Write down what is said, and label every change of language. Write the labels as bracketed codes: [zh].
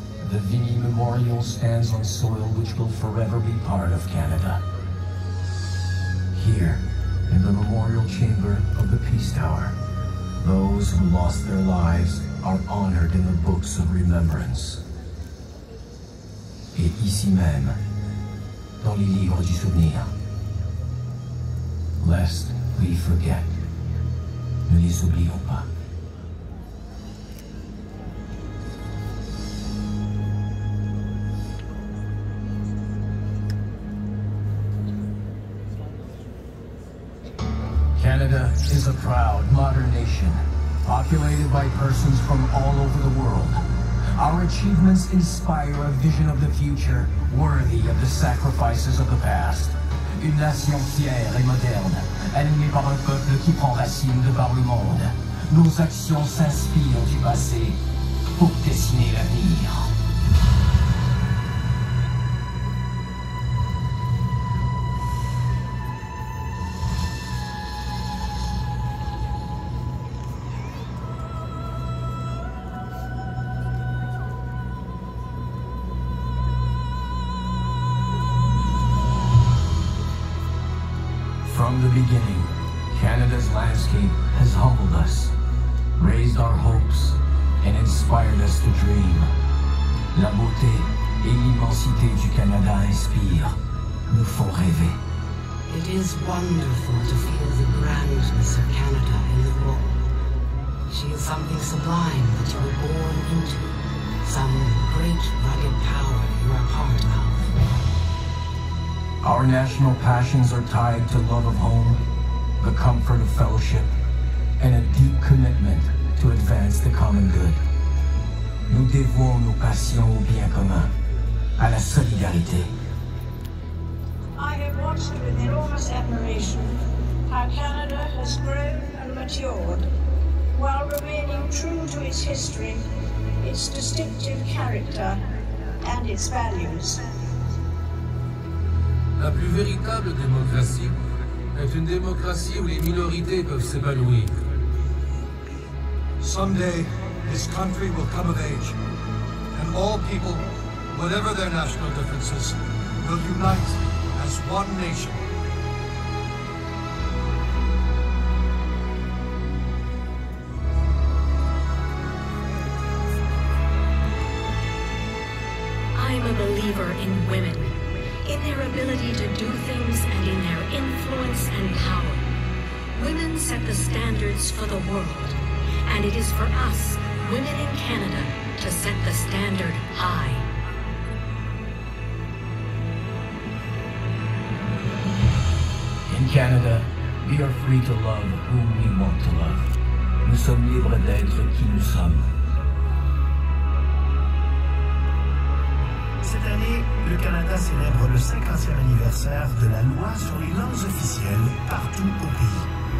[en] The Vimy Memorial stands on soil which will forever be part of Canada. Here, in the memorial chamber of the Peace Tower, those who lost their lives are honored in the books of remembrance. [fr] Et ici même, dans les livres du souvenir. [en] Lest we forget. [fr] Ne les oublions pas. [en] Canada is a proud, modern nation, populated by persons from all over the world. Our achievements inspire a vision of the future worthy of the sacrifices of the past. [fr] Une nation fière et moderne, animée par un peuple qui prend racine de par le monde. Nos actions s'inspirent du passé pour dessiner l'avenir. [en] From the beginning, Canada's landscape has humbled us, raised our hopes, and inspired us to dream. [fr] La beauté et l'immensité du Canada inspirent, nous font rêver. [en] It is wonderful to feel the grandness of Canada in the raw. She is something sublime that you were born into, some great rugged power you are part of. Our national passions are tied to love of home, the comfort of fellowship, and a deep commitment to advance the common good. [fr] Nous dévouons nos passions au bien commun, à la solidarité. [en] I have watched with enormous admiration how Canada has grown and matured while remaining true to its history, its distinctive character, and its values. [fr] La plus véritable démocratie est une démocratie où les minorités peuvent s'épanouir. [en] Someday, this country will come of age, and all people, whatever their national differences, will unite as one nation. I'm a believer in women, in their ability to do things and in their influence and power. Women set the standards for the world, and it is for us, women in Canada, to set the standard high. In Canada, we are free to love whom we want to love. [fr] Nous sommes libres d'être qui nous sommes. Cette année, le Canada célèbre le 50e anniversaire de la loi sur les langues officielles partout au pays.